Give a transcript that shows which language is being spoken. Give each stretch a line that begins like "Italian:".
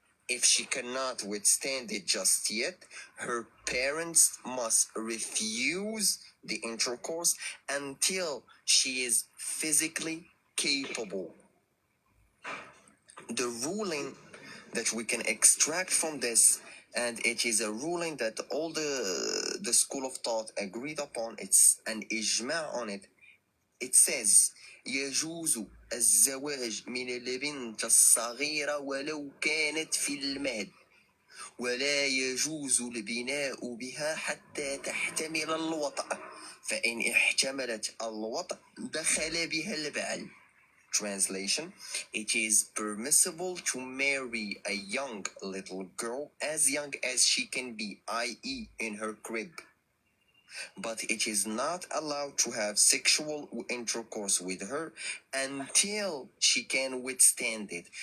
English: If she cannot withstand it just yet, her parents must refuse the intercourse until she is physically capable. The ruling that we can extract from this, and it is a ruling that all the school of thought agreed upon, it's an ijma on it, it says
Arabic: يجوز الزواج من البنت الصغيرة ولو كانت في المهد ولا يجوز البناء بها حتى تحتمل الوطأ فإن احتملت الوطأ دخل بها البعل.
English: Translation: it is permissible to marry a young little girl as young as she can be, i.e. in her crib. But it is not allowed to have sexual intercourse with her until she can withstand it.